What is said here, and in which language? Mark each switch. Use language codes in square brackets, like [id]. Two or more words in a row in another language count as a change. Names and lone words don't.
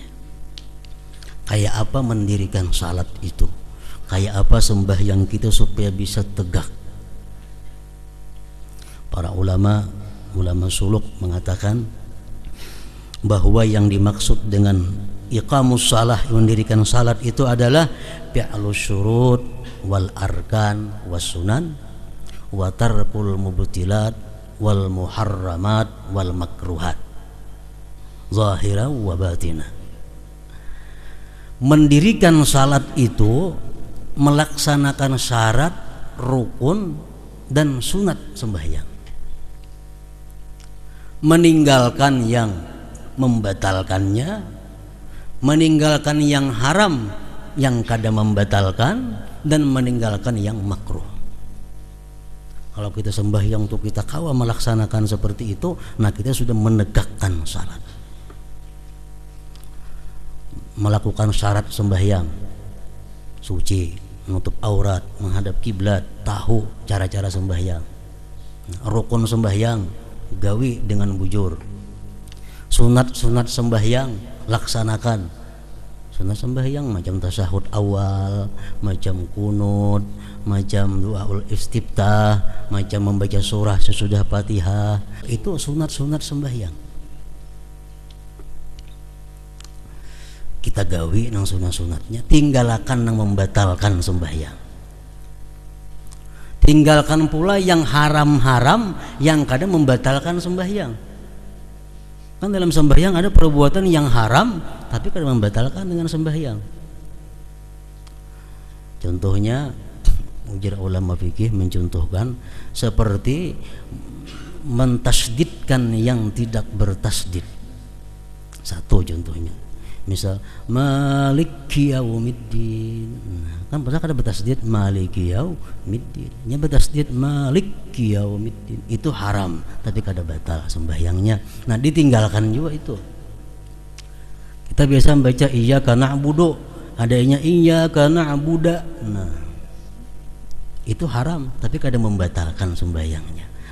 [id] Kayak apa mendirikan salat itu? Kayak apa sembahyang kita supaya bisa tegak? Para ulama suluk mengatakan bahwa yang dimaksud dengan [ar] إقامة الصلاة, [id] mendirikan salat itu adalah [ar] فعل الشروط والأركان والسنن وترك المبطلات والمحرمات والمكروهات ظاهرا وباطنا. [id] Mendirikan salat itu melaksanakan syarat, rukun dan sunat sembahyang. Meninggalkan yang membatalkannya, meninggalkan yang haram yang kada membatalkan, dan meninggalkan yang makruh. Kalau kita sembahyang untuk kita kawa melaksanakan seperti itu, nah kita sudah menegakkan syarat. Melakukan syarat sembahyang, suci, menutup aurat, menghadap kiblat, tahu cara-cara sembahyang. [bjn] Rukun sembahyang, gawi dengan bujur. [id] Sunat sembahyang, laksanakan. Sunat sembahyang macam tasyahud awal, macam kunut, macam doaul istiftah, macam membaca surah sesudah Fatihah, itu sunat-sunat sembahyang. [bjn] Kita gawi nang sunat-sunatnya, tinggalkan nang membatalkan sembahyang. [id] Tinggalkan pula yang haram-haram yang kadang membatalkan sembahyang. Kan dalam sembahyang ada perbuatan yang haram tapi kadang membatalkan dengan sembahyang. Contohnya, ujar ulama fikih mencontohkan seperti mentasdidkan yang tidak bertasdid. Satu contohnya, misal [ar] مالك يوم الدين. [id] Kan pernah ada bertasdid [ar] مالك يوم الدين. [id] Nya bertasdid [ar] مالك يوم الدين. [id] Itu haram, tapi kada batal sembahyangnya. Nah, ditinggalkan juga itu. Kita biasa membaca [ar] إياك نعبد, [id] adanya [ar] إياك نعبدَ. [id] Nah, itu haram, tapi kada membatalkan sembahyangnya.